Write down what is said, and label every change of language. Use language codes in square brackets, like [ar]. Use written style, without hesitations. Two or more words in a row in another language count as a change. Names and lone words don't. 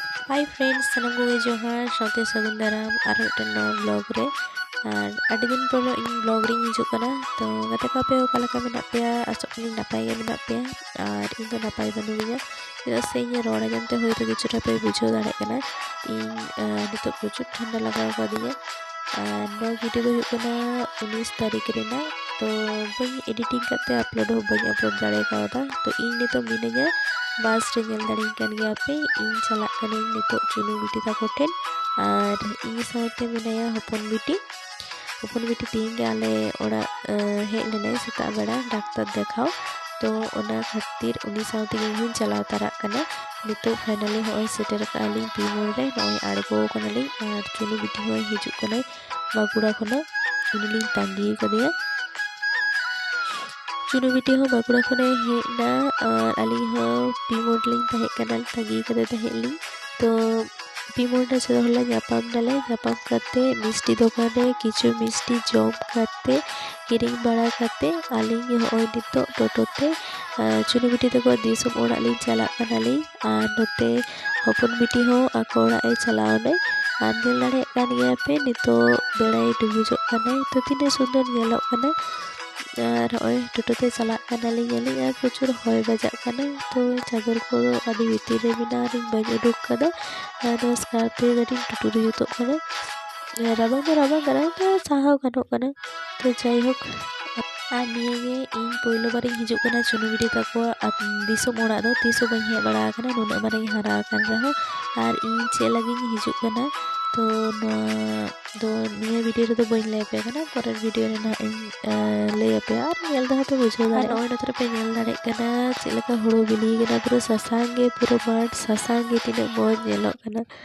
[sat] हाय फ्रेंड्स सानम को जोहार साउते सगुन दाराम और मिट्टन नवा ब्लॉग रे और अड़ी दिन पर इन ब्लॉग रे हिजुग कना तो गाते कापे ओकालका मेना पेया आसोकनी नापाय गे मेना पेया और इन तो नापाय बनुगिया चेदा से इन रोड आंजमते होयतो किछुटा पे बुझाव दाड़े कना इन नितो प्रचुर ठंडा लगाव कादिया और नवा वीडियो दो हुयुग कना 19 तारीख रेना तो बई एडिटिंग करते अपलोड हो बई अपलोड दाड़े कावदा तो इन नितो मिनाया बस रे नेल दाड़ी कान गया पे इन चला कने नितो चुनु बिटी ताको ठेन और इन साथे मेनाया हपन बिटी तीन गे आले ओड़ा हेज लेने सेता बेड़ा डाक्टर देखाओ तो ओना खातिर उनी साथे इन चला तारा कना नितो फाइनली होय सेटर काली पी मोड़ रे नय आड़गो कनाली और चुनु बिटी होय हिजुग कनाय बागुड़ा खना उनिलिन तांगी कदिया चुनु बिटी हो बागुड़ा खने हेना और अली हो पी मोडलिंग तहे कनाल तगी कदे तहेली तो पी मोड से होला जापाम करते मिष्टी दुकान रे किछु मिष्टी जॉब करते किरिंग बड़ा करते अली होय नितो टोटोते चुनु बिटी तको दिसम ओड़ा लिंग चला कनाली और नोते हपन बिटी हो आको ओड़ा ए चलावने और नेल दाड़े कान गया पे नितो बेड़ाई डुबुजो कनाय तो तिने सुंदर नेलोग कना और टोटोते चला और प्रचुर हय बजाग तो चादर को आदि भीतर रे मेना बज उडुक कदा और स्कार्पे गाड़ी टुटुर जुतो राबांग तो साहाव गानोग कना तो जायहोक और निये इन पहिलो बार हिजुग कना चुनु बिटी ताको दिसम ओड़ा दो तीसो बई हे बड़ा कना नुना माने हारा कन रहो और इन चे लगी हिजुग कना तो निये वीडियो रे तो बई ले पे कना पर वीडियो रे ना ले पे और नेल दा पे बुझो दा नय नतर पे नेल दाड़े कना चेलका हुड़ो बिली कना पूरा ससांगे पूरा बाट ससांगे तिने मौज नेलो कना